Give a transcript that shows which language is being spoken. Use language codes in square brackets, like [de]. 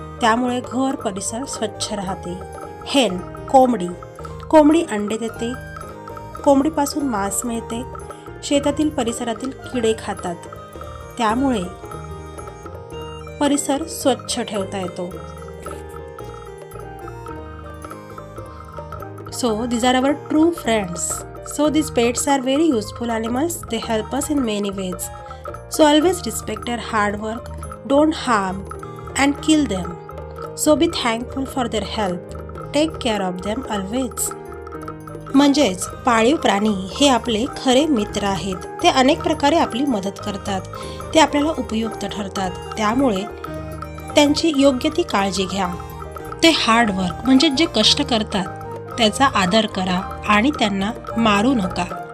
[mr] त्यामुळे घर परिसर स्वच्छ राहते. हेन कोंबडी. कोंबडी अंडे देते. कोंबडीपासून मांस मिळते. शेतातील परिसरातील किडे खातात. त्यामुळे परिसर स्वच्छ ठेवता येतो. [en] So these are our true friends. So these pets are very useful animals. They help us in many ways. So always respect their hard work. Don't harm and kill them. So be thankful for their help. Take care of them always. [mr] म्हणजेच पाळीव प्राणी हे आपले खरे मित्र आहेत. ते अनेक प्रकारे आपली मदत करतात. ते आपल्याला उपयुक्त ठरतात. त्यामुळे त्यांची योग्य ती काळजी घ्या. ते हार्ड वर्क म्हणजे जे कष्ट करतात त्याचा आदर करा आणि त्यांना मारू नका.